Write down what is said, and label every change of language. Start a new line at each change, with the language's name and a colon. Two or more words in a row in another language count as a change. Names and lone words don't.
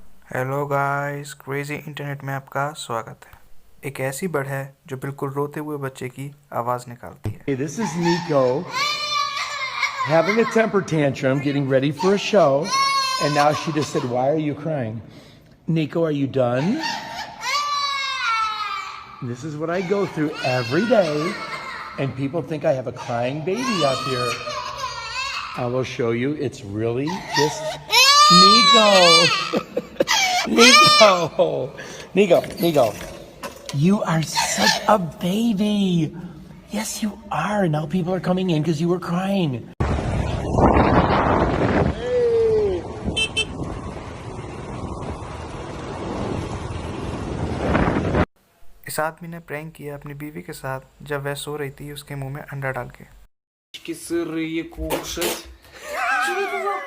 English: hello guys,
Hindi: क्रेजी इंटरनेट में आपका स्वागत है। एक ऐसी बर्ड है जो बिल्कुल रोते हुए बच्चे की आवाज़ निकालती है।
English: Hey, this is Nico having a temper tantrum, getting ready for a show, and now she just said, "Why are you crying?" Nico, are you done? This is what I go through every day, and people think I have a crying baby up here. I will show you. It's really just Nico. Nico. You are such a baby. Yes, you are. Now people are coming in because you were crying.
Hindi: इस आदमी ने प्रैंक किया अपनी बीवी के साथ जब वह सो रही थी उसके मुंह में अंडा डाल के।
Russian: Сырые кушать. Что это за...